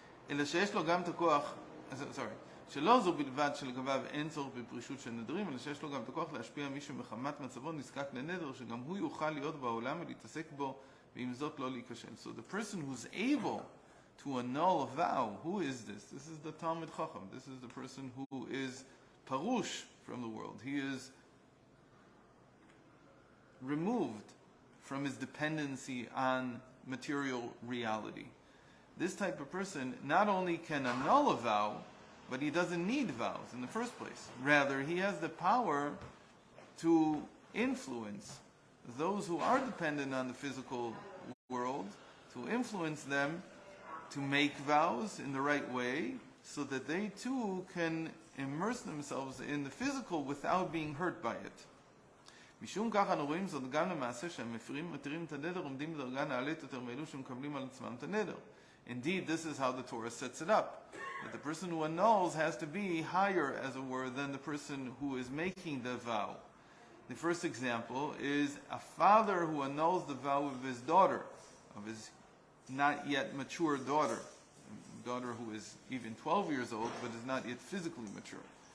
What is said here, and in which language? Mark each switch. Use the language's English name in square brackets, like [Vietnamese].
[Hebrew] אלא שיש לו גם את הכוח, שלא זו בלבד שלגביו אין צורך בפרישות של נדרים, אלא שיש לו גם את הכוח להשפיע מישהו מחמת מצבו נזקק לנדר, שגם הוא יוכל להיות בעולם ולהתעסק בו, ועם זאת לא להיכשל. [English] So the person who's able to annul a vow, who is this? This is the Talmid Chacham. This is the person who is parush from the world. He is removed from his dependency on material reality. This type of person not only can annul a vow, but he doesn't need vows in the first place. Rather, he has the power to influence those who are dependent on the physical world, to influence them to make vows in the right way, so that they too can immerse themselves in the physical without being hurt by it. [Hebrew] משום כך אנו רואים זאת גם למעשה שהמפירים מתירים את הנדר עומדים בדרגה נעלית יותר מאלו שמקבלים על עצמם את הנדר. [English] Indeed, this is how the Torah sets it up. That the person who annuls has to be higher, as it were, than the person who is making the vow. The first example is a father who annuls the vow of his daughter, of his not yet mature daughter, a daughter who is even 12 years old but is not yet physically mature.